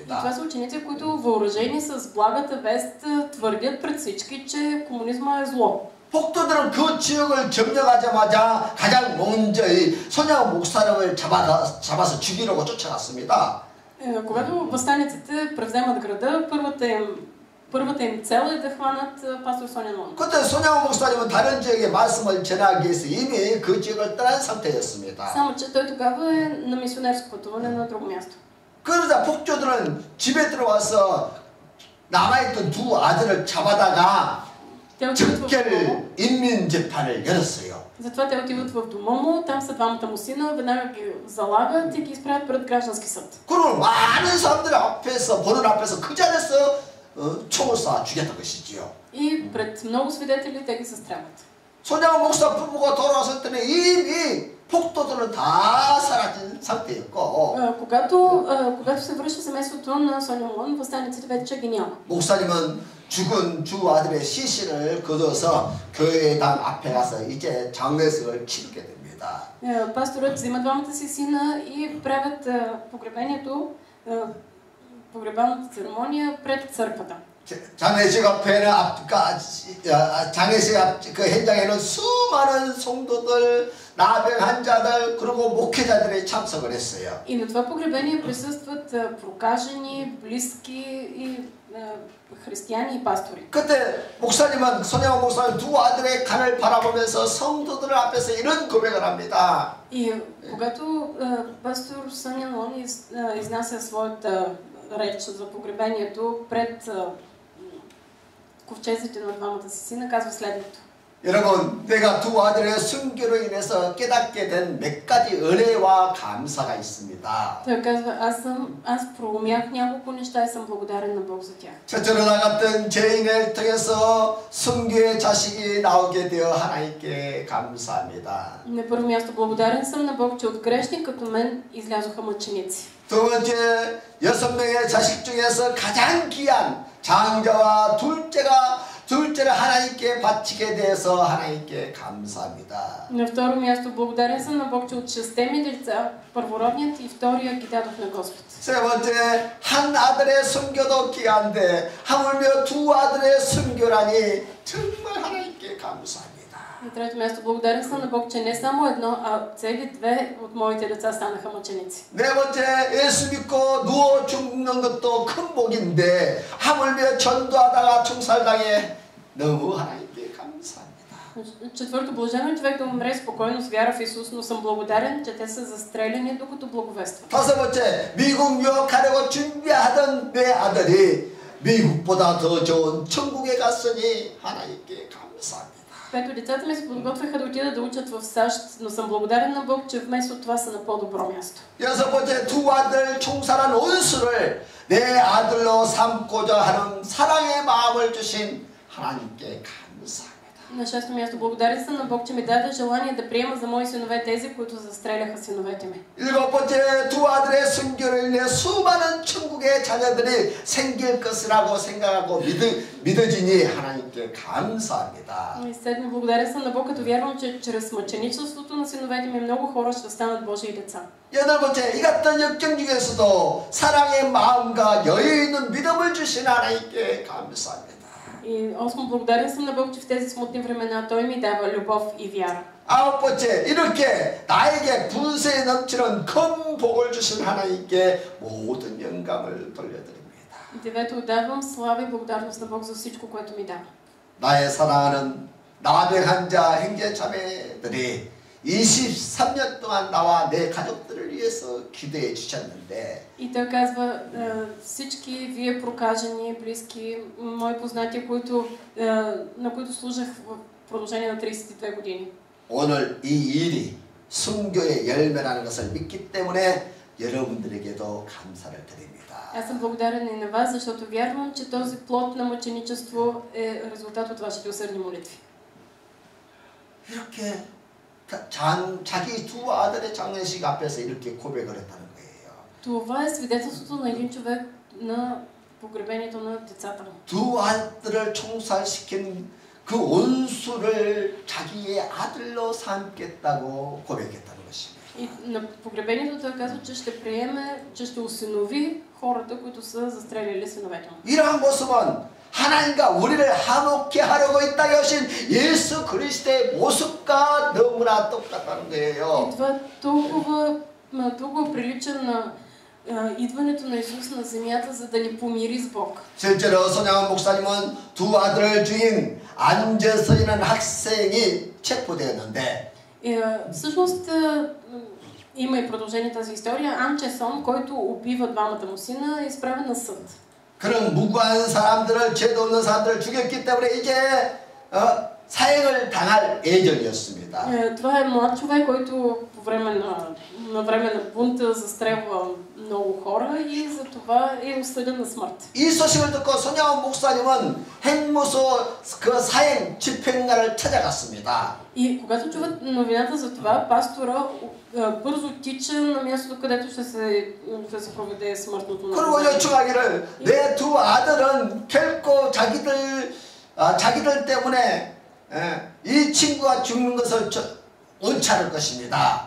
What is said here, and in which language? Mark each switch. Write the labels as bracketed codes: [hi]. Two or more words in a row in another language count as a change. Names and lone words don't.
[bg] Това са ученици, които въоръжени с благата вест твърдят пред всички, че комунизма е зло. [ko] 폭도들은 그 지역을 점령하자마자 가장 먼저 이 손양원 목사님을 잡아서 죽이려고 쫓아갔습니다. [bg] Когато въстаниците превземат града, първата им цел е да хванат пастор Сон Янон. [ko] 그때 손양원 목사님은 다른 지역에 말씀을 전하기 위해서 이미 그 지역을 떠난 상태였습니다. [bg] Само че той тогава е на мисионерско пътуване на друго място. [ko] 그러자 폭도들은 집에 들어와서 남아있던 두 아들을 잡아다가 즉결 인민재판을 열었어요. [bg] Затова те отиват в дома му, там са двамата му сина, веднага ги залагат и ги изправят пред граждански съд. [ko] 그리고 많은 사람들 앞에서 보는 앞에서 그 자리에서 총을 쏴 죽였던 것이지요. [bg] И пред много свидетели те ги застрелват. [ko] 손양원 목사 부부가 돌아왔을 때는 이미 폭도들은 다 사라진 상태였고 [bg] когато се връща семейството на Сон Янон, въстаниците вече ги няма. [ko] 목사님은 죽은 두 아들의 시신을 거둬서 교회당 앞에 가서 이제 장례식을 치르게 됩니다. [bg] Пасторът взима двамата си сина и правят погребалната церемония пред църквата. [ko] 장례식 앞에는 장례식 그 현장에는 수많은 성도들, 나병 환자들 그리고 목회자들이 참석을 했어요. [bg] И на това погребение присъстват прокажени, близки и християни и пастори. [ko] 그때 목사님은 손양원 목사님 두 아들의 간을 바라보면서 성도들 앞에서 이런 고백을 합니다. [bg] И когато пастор Сон Янон изнася своята реч за погребението пред ковчезите на двамата си сина, казва следното. [ko] 여러분, 내가 두 아들의 순교로 인해서 깨닫게 된 몇 가지 은혜와 감사가 있습니다. [bg] Той казва, аз проумях няколко неща и съм благодарен на Бог за тях. [ko] 첫째로 나갔던 죄인을 통해서 순교의 자식이 나오게 되어 하나님께 감사합니다. [bg] На първо място благодарен съм на Бог, че от грешни като мен излязоха мъченици. [ko] 두 번째, 6명의 자식 중에서 가장 귀한 장자와 둘째를 하나님께 바치게 되어서 하나님께 감사합니다. [bg] На второ място благодарен съм на Бог, че от 6 ми деца, първородният и втория ги дадох на Господ. [ko] 세 번째, 한 아들의 순교도 귀한데 하물며 두 아들의 순교라니 정말 하나님께 감사합니다. [bg] На трето място, благодарен съм на Бог, че не само едно, а цели две от моите деца станаха мъченици. [ko] 네 번째, 예수 믿고 누워 죽는 것도 큰 복인데 하물며 전도하다가 총살당해 너무 하나님께 감사합니다. [bg] Четвърто, блажен е човек да умре спокойно с вяра в Исус, но съм благодарен, че те са застреляни докато благовестват. [ko] 다섯 번째, 미국 유학하려고 준비하던 내 아들이 미국보다 더 좋은 천국에 갔으니 하나님께 감사합니다. [bg] Пето, децата ми се подготвяха да отидат да учат в САЩ, но съм благодарен на Бог, че вместо това са на по-добро място. [ko] 여섯 번째, 두 아들 총살한 원수를 내 아들로 삼고자 하는 사랑의 마음을 주신 하나님께 감사합니다. [bg] На шесто място, благодарен съм на Бог, че ми даде желание да приема за мои синове тези, които застреляха синовете ми. [ko] 일곱 번째, 두 아들의 순교를 인해 수많은 천국의 자녀들이 생길 것이라고 생각하고 믿어지니 하나님께 감사합니다. [bg] И седмо, благодарен съм на Бог, като вярвам, че чрез мъченичеството на синовете ми много хора ще станат Божии деца. [ko] 여덟 번째, 이 같은 역경 중에서도 사랑의 마음과 여유 있는 믿음을 주신 하나님께 감사합니다. [bg] И осмо, благодарен съм на Бог, че в тези смутни времена Той ми дава любов и вяра. [ko] 아홉 번째, 이렇게 나에게 분쇄에 넘치는 큰 복을 주신 하나님께 모든 영광을 돌려드립니다. [bg] Девето, отдавам слава и благодарност на Бог за всичко, което ми дава. [ko] 나의 사랑하는 나병 자 형제 자매들이 23년 동안 나와 내 가족들을 위해서 기도해 주셨는데 [bg] И той казва, всички вие прокажени, близки, мои познати, на които служах в продължение на 32 години. [ko] 오늘 이 일이 순교의 열매라는 것을 믿기 때문에 여러분들에게도 감사를 드립니다. [bg] Аз съм благодарен и на вас, защото вярвам, че този плод на мъченичество е резултат от вашите усърдни молитви. [ko] 이렇게 자기 두 아들의 장례식 앞에서 이렇게 고백을 했다는 거예요. [bg] Това е свидетелството на един човек на погребението на децата му. [ko] 두 아들을 총살시킨 그 원수를 자기의 아들로 삼겠다고 고백했다는 것입니다. [bg] И на погребението той казва, че ще приеме, че ще усинови хората, които са застреляли синовете му. [ko] 이러한 모습은 하나님과 우리를 화목케 하려고 있다 하신 예수 그리스도의 모습과 너무나 똑같다는 거예요. [bg] И това толкова прилича на идването на Исус на земята, за да ни помири с Бог. [ko] 실제로 손양원 목사님은 두 아들을 죽인 안재서이라는 학생이 체포되었는데 [bg] всъщност има и продължение тази история. Ан Чесон, който убива двамата му сина, е изправен на съд. [ko] 그런 무고한 사람들을 죄도 없는 사람들을 죽였기 때문에 이제 사형을 당할 예정이었습니다. [bg] Това е млад човек, който по време на бунта застрелва много хора и за това е осъден на смърт. [ko] 이 소식을 듣고 손양원 목사님은 행무소 그 사형 집행관을 찾아갔습니다. [bg] И когато чуват новината за това, пастора бързо тича на мястото, където ще се проведе смъртното [ko] 그리고 [bg] наказание. [ko] 요청하기를 내 두 아들은 결코 자기들 때문에 이 친구가 죽는 것을 원치 않을 것입니다.